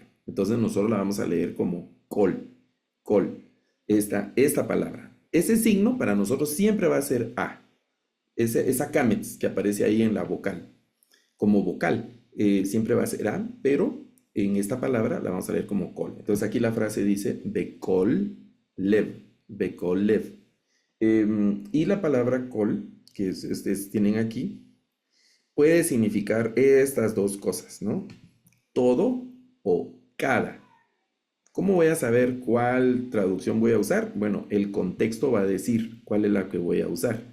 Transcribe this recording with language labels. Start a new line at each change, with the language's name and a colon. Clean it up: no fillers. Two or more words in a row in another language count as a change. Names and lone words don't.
Spanish: Entonces nosotros la vamos a leer como Kol. Kol. Esta palabra. Ese signo para nosotros siempre va a ser A. Esa Kametz que aparece ahí en la vocal, como vocal, siempre va a ser A, pero en esta palabra la vamos a leer como kol. Entonces aquí la frase dice
Hebrew: בכל לב, בכל לב.
Spanish: Y la palabra kol, que tienen aquí, puede significar estas dos cosas, ¿no? Todo o cada. ¿Cómo voy a saber cuál traducción voy a usar? Bueno, el contexto va a decir cuál es la que voy a usar.